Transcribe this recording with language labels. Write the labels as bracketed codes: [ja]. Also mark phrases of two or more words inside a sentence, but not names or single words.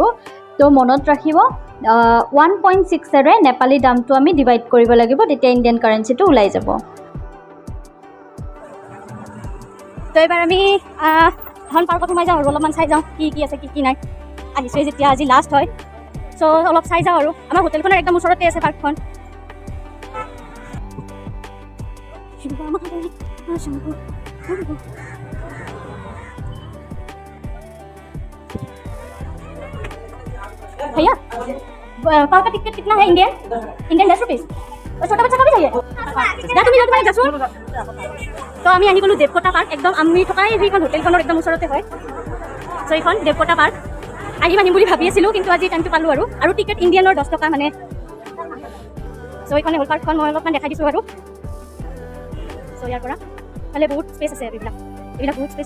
[as] তো মনত ৰাখিব 1.6ৰে নেপালী দামটো আমি ডিভাইড কৰিব লাগিব, তেতিয়া [en] Indian currency [as] ওলাই যাব। তো এবাৰ আমি এখন পাৰ্কত সোমাই যাওঁ আৰু অলপমান চাই যাওঁ কি কি আছে কি নাই। আহিছোঁৱে যেতিয়া আজি লাষ্ট হয়, চ' অলপ চাই যাওঁ আৰু। আমাৰ হোটেলখনৰ একদম ওচৰতে আছে পাৰ্কখন। [hi] भैया पार्क का टिकट कितना है [en] Indian 10 rupees [hi] और छोटा बच्चा का भी चाहिए जा [as] তুমি তোমাক যাচোন। তো আমি আহি গ'লো দেৱকোটা পাৰ্ক। একদম আমি থকা সেইখন হোটেলখনৰ একদম ওচৰতে হয়। চ' এইখন দেৱকোটা পাৰ্ক আহিম বুলি ভাবি আছিলোঁ, কিন্তু আজি টাইমটো পালোঁ আৰু টিকেট ইণ্ডিয়ানৰ 10 টকা মানে। চ' এইখনে হ'ল পাৰ্কখন, মই অলপমান দেখাই দিছোঁ আৰু। চ' ইয়াৰ পৰা ফালে বহুত স্পেচ আছে, এইবিলাক বহুত স্পেচ আছে।